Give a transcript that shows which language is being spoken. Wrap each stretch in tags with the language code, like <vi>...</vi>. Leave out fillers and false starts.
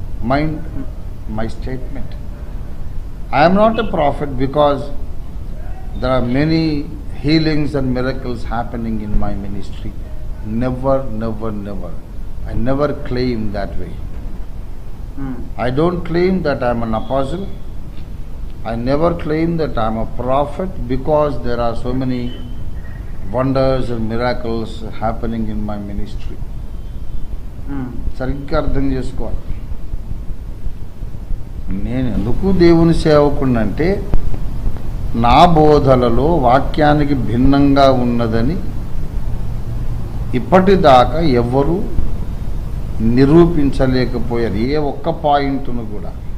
<en>Mind my statement, I'm not a prophet because there are many healings and miracles happening in my ministry. Never never never, I never claim that way. I don't claim that I am an apostle. I never claim that I am a prophet because there are so many wonders and miracles happening in my ministry.</en> <te>సరిగ్గా అర్థం చేసుకోవాలి. నేను ఎందుకు దేవుని సేవకుడినంటే నా బోధలలో వాక్యానికి భిన్నంగా ఉన్నదని ఇప్పటిదాకా ఎవ్వరూ నిరూపించలేకపోయారు, ఏ ఒక్క పాయింట్ను కూడా.</te>